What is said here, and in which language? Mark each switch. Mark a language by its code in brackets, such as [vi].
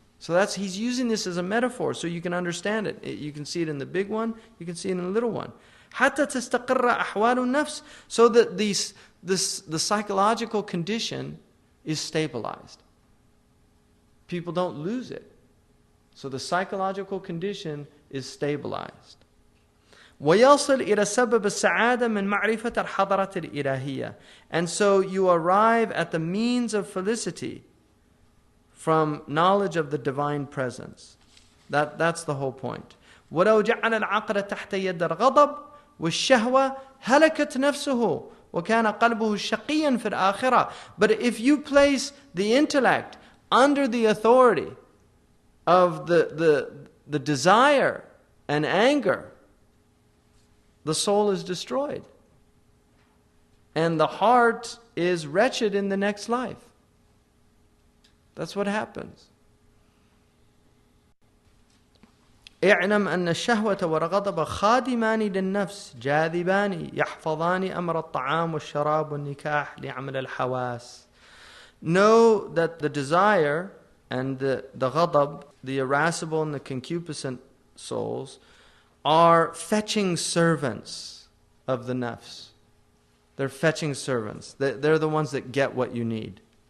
[en] So he's using this as a metaphor so you can understand it. You can see it in the big one, you can see it in the little one. [ar] حتى تستقر أحوال النفس. [en] So that the psychological condition is stabilized. People don't lose it. So the psychological condition is stabilized. [ar] ويصل إلى سبب السعادة من معرفة الحضرة الإلهية. [en] And so you arrive at the means of felicity from knowledge of the divine presence. That's the whole point. [ar] ولو جعل العقل تحت يد الغضب والشهوة هلكت نفسه وكان قلبه شقيا في الآخرة. [en] But if you place the intellect under the authority of the desire and anger, the soul is destroyed. And the heart is wretched in the next life. That's what happens. [ar] اعلم أن الشهوة والغضب خادمان للنفس جاذبان يحفظان أمر الطعام والشراب والنكاح لعمل الحواس. [en] Know that the desire and the ghadab, the irascible and the concupiscent souls, are fetching servants of the nafs. They're fetching servants. They're the ones that get what you need.